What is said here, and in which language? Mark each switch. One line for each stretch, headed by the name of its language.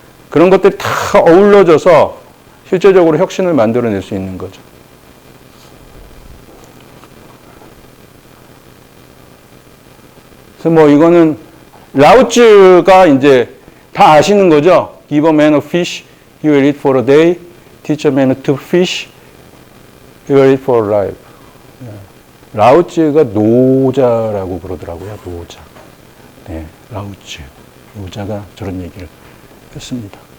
Korean: 그런 것들이 다 어우러져서 실제적으로 혁신을 만들어낼 수 있는 거죠. 그래서 뭐 이거는 라오츠가 이제 다 아시는 거죠.
English: Give a man a fish, he will eat for a day. Teach a man to fish, he will eat for life.
Korean: 라오츠가 노자라고 그러더라고요. 노자. 네, 라오츠. 노자가 저런 얘기를 했습니다.